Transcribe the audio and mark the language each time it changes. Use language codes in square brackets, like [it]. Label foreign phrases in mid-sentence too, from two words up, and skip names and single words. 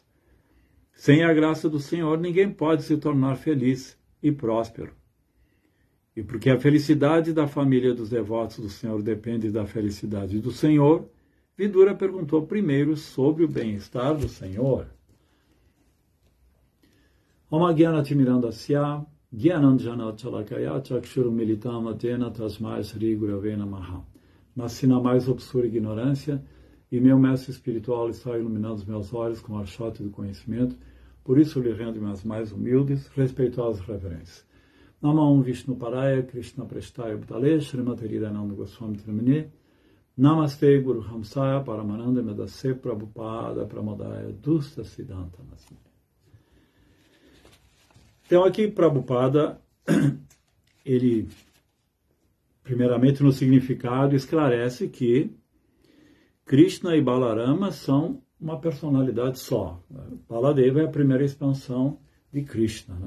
[pt] Sem a graça do Senhor, ninguém pode se tornar feliz e próspero. E porque a felicidade da família dos devotos do Senhor depende da felicidade do Senhor, Vidura perguntou primeiro sobre o bem-estar do Senhor. [sa] Oma Gyanatimirandasya Gyananjana Chalakaya Chakshuru Militamatena Tasmai Sri Gurave Namaha. [pt] Nasci na mais obscura ignorância e meu mestre espiritual está iluminando os meus olhos com o archote do conhecimento, por isso lhe rendo minhas mais humildes, respeitosas reverências. [sa] Namah Vishnu Paraya Krishna Prestaya Bhutale Srimati Hridayananda Goswami Trimani Namaste Guru Hamsaya Paramananda Medase Prabhupada Pramodaya Dusta Siddhanta Nasmi. [pt] Então aqui Prabhupada, ele primeiramente no significado esclarece que Krishna e Balarama são uma personalidade só. Baladeva é a primeira expansão de Krishna, né?